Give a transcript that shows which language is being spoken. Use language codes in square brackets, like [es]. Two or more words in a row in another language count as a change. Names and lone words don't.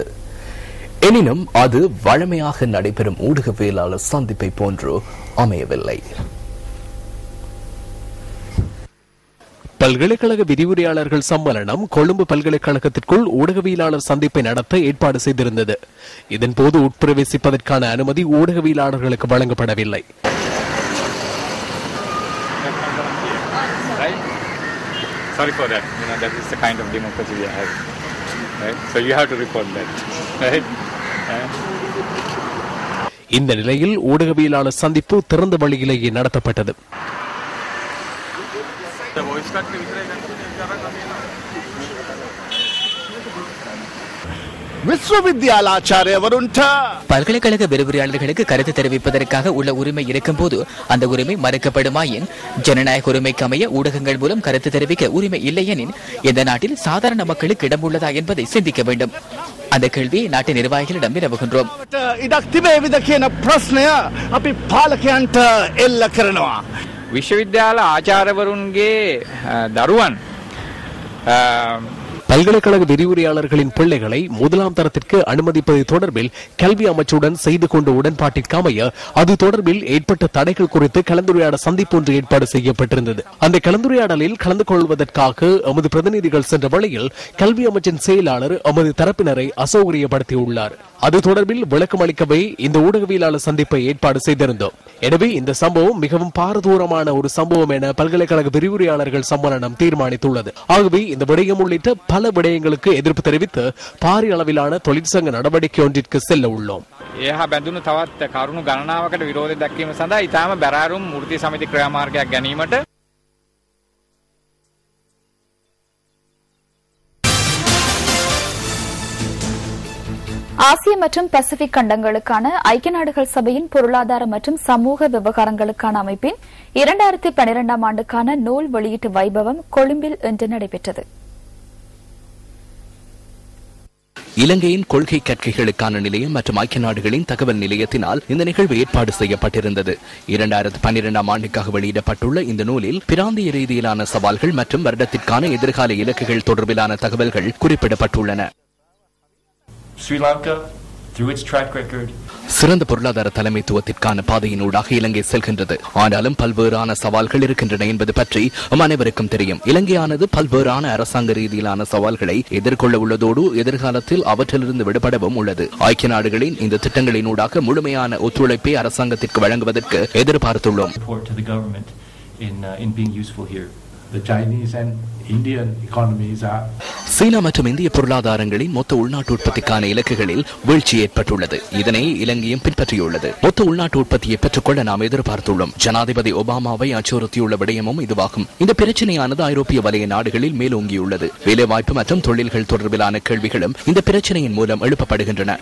[ta] எனினும் அது வழமையாக நடைபெறும் ஊடகவியலாளர் சந்திப்பை போன்று அமையவில்லை. பல்கலைக்கழக விரிவுரையாளர்கள் சம்மேளனம் கொழும்பு பல்கலைக்கழகத்திற்குள் ஊடகவியலாளர் சந்திப்பை நடத்த ஏற்பாடு செய்திருந்தது. இதன்போது உட்பிரவேசிப்பதற்கான அனுமதி ஊடகவியலாளர்களுக்கு வழங்கப்படவில்லை. [en] Sorry for that. That is the kind of democracy we have. Right? So you have to report that. Right? [ta] இந்த நிலையில் ஊடகவியலாளர் சந்திப்பு திறந்த வழியிலேயே நடத்தப்பட்டது. பல்கலைக்கழக விரிவுரையாளர்களுக்கு கருத்து தெரிவிப்பதற்காக உள்ள உரிமை இருக்கும் போது அந்த உரிமை மறுக்கப்படுமாயின் ஜனநாயக உரிமைக்கு அமைய ஊடகங்கள் மூலம் கருத்து தெரிவிக்க உரிமை இல்லையெனின் இந்த நாட்டில் சாதாரண மக்களுக்கு இடம் உள்ளதா என்பதை சிந்திக்க வேண்டும். அந்த கேள்வியை நாட்டு நிர்வாகிகளிடம் வினவுகின்றோம். [si] විශ්වවිද්‍යාල ආචාර්යවරුන්ගේ දරුවන් [ta] பல்கலைக்கழக விரிவுரையாளர்களின் பிள்ளைகளை முதலாம் தரத்திற்கு அனுமதிப்பது தொடர்பில் கல்வி அமைச்சுடன் செய்து கொண்ட உடன்பாட்டிற்கு அமைய அது தொடர்பில் ஏற்பட்ட தடைகள் குறித்து கலந்துரையாட சந்திப்பு ஒன்று ஏற்பாடு செய்யப்பட்டிருந்தது. அந்த கலந்துரையாடலில் கலந்து கொள்வதற்காக எமது பிரதிநிதிகள் சென்ற வழியில் கல்வி அமைச்சின் செயலாளர் எமது தரப்பினரை அசௌகரியப்படுத்தியுள்ளார். அது தொடர்பில் விளக்கம் அளிக்கவே இந்த ஊடகவியலாளர் சந்திப்பை ஏற்பாடு செய்திருந்தோம். எனவே இந்த சம்பவம் மிகவும் பாரதூரமான ஒரு சம்பவம் என பல்கலைக்கழக விரிவுரையாளர்கள் சம்மேளனம் தீர்மானித்துள்ளது. ஆகவே இந்த விடயம் உள்ளிட்ட பல விடயங்களுக்கு எதிர்ப்பு தெரிவித்து பாரிய அளவிலான தொழிற்சங்க நடவடிக்கை ஒன்றிற்கு செல்ல உள்ளோம். [si] එහා බැඳුණු තවත් කරුණු ගණනාවකට විරෝධය දක්වීම සඳහා ඊටම බැරෑරුම් මූර්ති සමිති ක්‍රියාමාර්ගයක් ගැනීමට [ta] ஆசிய மற்றும் பசிபிக் கண்டங்களுக்கான ஐக்கிய நாடுகள் சபையின் பொருளாதார மற்றும் சமூக விவகாரங்களுக்கான அமைப்பின் 2012ஆம் ஆண்டுக்கான நூல் வெளியீட்டு வைபவம் கொழும்பில் இன்று நடைபெற்றது. இலங்கையின் கொள்கை கற்கைகளுக்கான நிலையம் மற்றும் ஐக்கிய நாடுகளின் தகவல் நிலையத்தினால் இந்த நிகழ்வு ஏற்பாடு செய்யப்பட்டிருந்தது. 2012ஆம் ஆண்டுக்காக வெளியிடப்பட்டுள்ள இந்த நூலில் பிராந்திய ரீதியிலான சவால்கள் மற்றும் வருடத்திற்கான எதிர்கால இலக்குகள் தொடர்பிலான தகவல்கள் குறிப்பிடப்பட்டுள்ளன. [en] Sri Lanka, through its track record, [ta] சிறந்த பொருளாதார தலைமைத்துவத்திற்கான பாதையினூடாக இலங்கை செல்கின்றது. ஆனாலும் பல்வேறான சவால்கள் இருக்கின்றன என்பது பற்றி அனைவருக்கும் தெரியும். இலங்கையானது பல்வேறான அரசாங்க ரீதியிலான சவால்களை எதிர்கொள்ள உள்ளதோடு எதிர்காலத்தில் அவற்றிலிருந்து விடுபடவும் உள்ளது. ஐக்கிய நாடுகளின் இந்த திட்டங்களினூடாக முழுமையான ஒத்துழைப்பை அரசாங்கத்திற்கு வழங்குவதற்கு எதிர்பார்த்துள்ளோம். [en] The Chinese and Indian economies are [ta] சீனா மற்றும் இந்திய பொருளாதாரங்களின் மொத்த உள்நாட்டு உற்பத்திக்கான இலக்குகளில் வீழ்ச்சி ஏற்பட்டுள்ளது. இதனை இலங்கையும் பின்பற்றியுள்ளது. மொத்த உள்நாட்டு உற்பத்தியை பெற்றுக்கொள்ள நாம் எதிர்பார்த்துள்ளோம். ஜனாதிபதி ஒபாமாவை அச்சுறுத்தியுள்ள விடயமும் இதுவாகும். இந்த பிரச்சனையானது ஐரோப்பிய வலய நாடுகளில் மேலோங்கியுள்ளது. வேலைவாய்ப்பு மற்றும் தொழில்கள் தொடர்பிலான கேள்விகளும் இந்த பிரச்சனையின் மூலம் எழுப்பப்படுகின்றன.